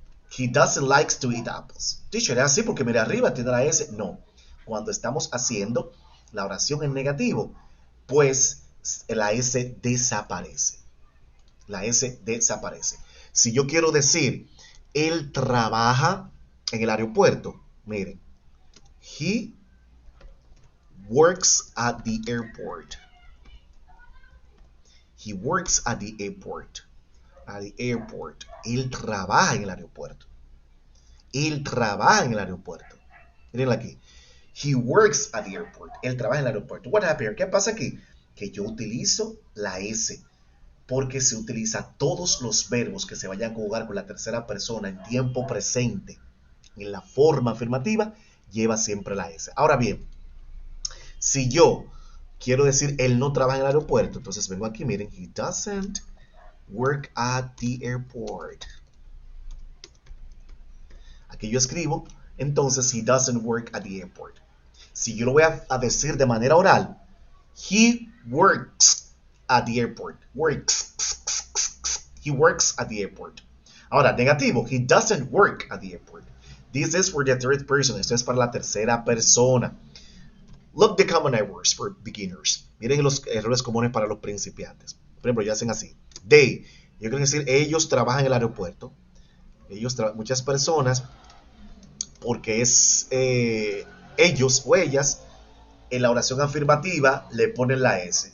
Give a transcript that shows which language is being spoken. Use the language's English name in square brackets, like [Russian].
[English] He doesn't like to eat apples. [Spanish] Teacher, ¿es así porque mire arriba tiene la S? No. Cuando estamos haciendo la oración en negativo, pues la S desaparece. La S desaparece. Si yo quiero decir, él trabaja en el aeropuerto, miren, [English] he works at the airport. He works at the airport. At the airport. [Spanish] Él trabaja en el aeropuerto. Él trabaja en el aeropuerto. Miren aquí. [English] He works at the airport. [Spanish] Él trabaja en el aeropuerto. [English] What happened? [Spanish] ¿Qué pasa aquí? Que yo utilizo la S porque se utiliza todos los verbos que se vayan a conjugar con la tercera persona en tiempo presente. En la forma afirmativa lleva siempre la S. Ahora bien, si yo quiero decir él no trabaja en el aeropuerto, entonces vengo aquí, miren, [English] he doesn't work at the airport. [Spanish] Aquí yo escribo, entonces [English] he doesn't work at the airport. [Spanish] Si yo lo voy a decir de manera oral, [English] he works at the airport. Works. He works at the airport. [Spanish] Ahora, negativo, [English] he doesn't work at the airport. This is for the third person. [Spanish] Esto es para la tercera persona. [English] Look the common errors for beginners. [Spanish] Miren los errores comunes para los principiantes. Por ejemplo, ya hacen así. They. Yo quiero decir, ellos trabajan en el aeropuerto. Muchas personas, porque es ellos o ellas, en la oración afirmativa le ponen la S.